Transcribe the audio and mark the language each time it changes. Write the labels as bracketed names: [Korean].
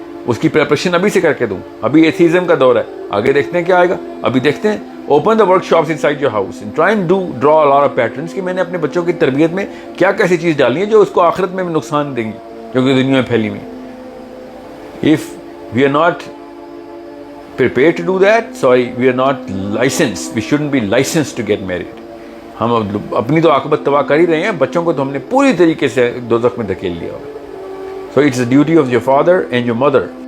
[Urdu] اس کی پریپریشن ابھی سے کر کے دوں. ابھی ایتھیزم کا دور ہے, آگے دیکھتے ہیں کیا آئے گا. ابھی دیکھتے ہیں, [English] open the workshops inside your house and try and draw a lot of patterns [Urdu] کہ میں نے اپنے بچوں کی تربیت میں کیا کیسی چیز ڈالنی ہے جو اس کو آخرت میں نقصان دیں گی جو کہ دنیا میں پھیلی ہوئی. [English] If we are not prepared to do that, sorry, we are not licensed. We shouldn't be licensed to get married. [Urdu] ہم اپنی تو عاقبت تباہ کر ہی رہے ہیں, بچوں کو تو ہم نے پوری طریقے سے دوزخ میں دھکیل لیا. [English] So it's the duty of your father and your mother